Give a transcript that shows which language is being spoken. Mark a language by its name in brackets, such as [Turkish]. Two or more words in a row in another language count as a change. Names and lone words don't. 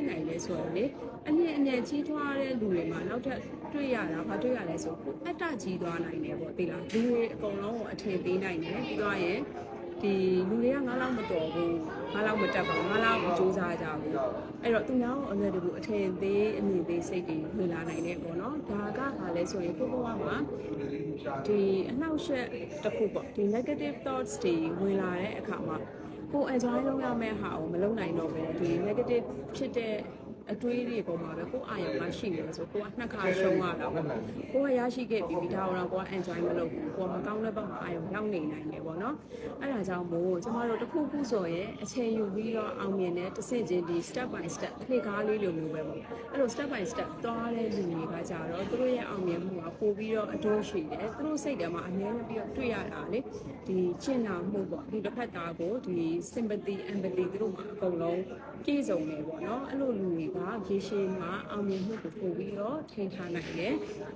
[Burmese] နိုင်လဲဆိုတော့လေအမြင့်ကြီးထွားတဲ့လူတွေမှာနောက်ထပ်တွေ့ရတာဘာတွေ့ရလဲဆိုအတ္တကြီးသွားနိုင်တယ်ပေါ့သိလားလူတွေအကုန်လုံးကိုအထင်သေးနိုင်တယ်ပြီးတော့ရင်ဒီလူတွေကငါးလောက်မတော်ဘူးငါးလောက်မတက်ပါဘူးငါးလောက်စူးစမ်းကြဘူးအဲ့တော့သူ များကိုအလွယ်တကူအထင်သေးအမြင်သေးစိတ်တွေဝင်လာနိုင်တယ်ပေါ့နော်ဒါကဘာလဲဆိုရင်ကိုယ့်ဘဝမှာဒီအနှောက်အယှက်တစ်ခုပေါ့ဒီ [English] negative thoughts [Burmese] တွေဝင်လာတဲ့အခါမှာကို enjoy လုပ်ရ မယ့်ဟာကိုမလုပ်နိုင်တော့ပဲဒီ negative ဖြစ်တဲ့အတွေးတွေပေါ်မှာပဲကိုအာရုံကရှိနေလို့ဆိုကိုကနှစ်ခါရှုံးရတာပေါ့ကိုကရရှိခဲ့ပြီးဒါ တော့ကိုက enjoy မလုပ်ဘူးကိုကမကောင်းတဲ့ဘက်မှာအာရုံရောက်နေနိုင်တယ်ပေါ့နော်အဲ့ဒါကြောင့်မို့ကျမတို့တစ်ခုခုဆိုရင်အချိန်ယူပြီးတော့အောင်မြင်တဲ့တစ်ဆင့်ချင်းဒီ [English] step by step [Burmese] ခေတ်ကားလေးလိုမျိုးပဲပေါ့အဲ့လို [English] step by step [Burmese] သွားတဲ့လူတွေကကြတော့သူတို့ရဲ့အောင်မြင်မှုကပို့ပြီးတော့အတိုးရှိတယ်သူတို့စိတ်ထဲမှာအများကြီးပြီးတော့တွေ့ရတာလေဒီကျင့်နာမှုပေါ့ဒီတစ်ဖက်သားကိုဒီ [English] sympathy empathy [Burmese] သူတို့မှာအကုန်လုံးပြည့်စုံနေပေါ့နော်အဲ့လိုလူတွေကရေရှည်မှာအောင်မြင်မှုကိုပို့ပြီးတော့ထိန်းထားနိုင်တယ်